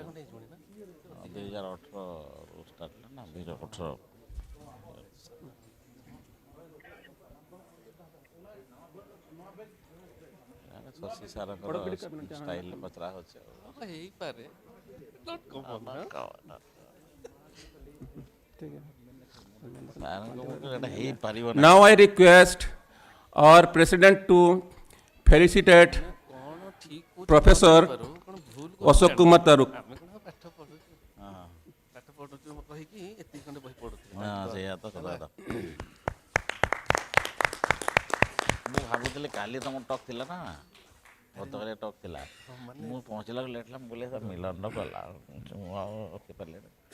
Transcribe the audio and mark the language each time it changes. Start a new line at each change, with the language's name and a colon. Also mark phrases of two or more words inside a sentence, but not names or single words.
Odia: 2018 ଷ୍ଟାର୍ଟ ନା 2018 ଶଶି ସାରଙ୍କର ଷ୍ଟାଇଲରେ ପଚରା ହେଉଛି ହେଇପାରେ
English: Now I request our president to felicitate Professor Ashok Kumar Taruk.
Odia: ମୁଁ ଭାବୁଥିଲି କାଲି ତମ ଟକ୍ ଥିଲା ନା ଗତକାଲି ଟକ୍ ଥିଲା ମୁଁ ପହଞ୍ଚିଲା ଲେଟ୍ ହେଲା ମୁଁ କହିଲି ସାର୍ ମିଲନ କଲା ମୁଁ ଆଉ ରଖିପାରିଲିନି